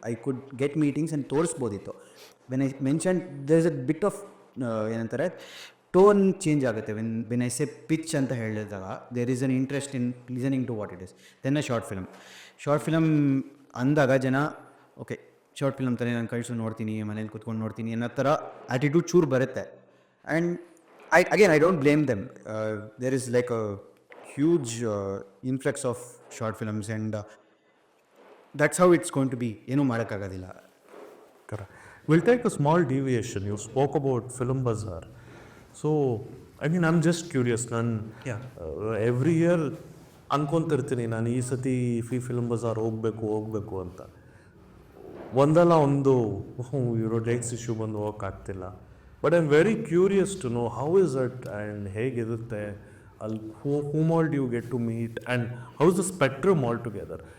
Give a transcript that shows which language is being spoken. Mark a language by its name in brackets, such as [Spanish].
[English] I could get meetings and ತೋರಿಸ್ಬೋದಿತ್ತು. When I mention there is a bit of ಏನಂತಾರೆ tone change ಆಗುತ್ತೆ. When I say pitch [Kannada] ಅಂತ ಹೇಳಿದಾಗ [English] There is an interest in listening to what it is. [Kannada] Then a short film ಅಂದಾಗ ಜನ okay short film ತಾನೇ ನಾನು ಕಳಿಸು ನೋಡ್ತೀನಿ, ಮನೇಲಿ ಕೂತ್ಕೊಂಡು ನೋಡ್ತೀನಿ ಅನ್ನೋ ಥರ ಆ್ಯಟಿಟ್ಯೂಡ್ ಚೂರು ಬರುತ್ತೆ. [English] And I don't blame them. There is like a huge influx of short films and that's how it's going to be. [Kannada] ಏನು ಮಾಡೋಕ್ಕಾಗೋದಿಲ್ಲ. [English] Correct. We'll take a small deviation. You spoke about Film Bazaar. So, I mean, I'm just curious. Every year [Kannada] ಅನ್ಕೊಂತಿರ್ತೀನಿ ನಾನು ಈ ಸತಿ film Bazaar ಹೋಗಬೇಕು ಅಂತ. ಒಂದಲ್ಲ ಒಂದು ಇರೋ ಡೇಟ್ಸ್ ಇಶ್ಯೂ ಬಂದು ಹೋಗೋಕ್ಕಾಗ್ತಿಲ್ಲ. [English] but I am very curious to know how is it and [Kannada] ಹೇಗಿರುತ್ತೆ ಅಲ್ಲಿ, [English] whom all do you get to meet and how is the spectrum altogether?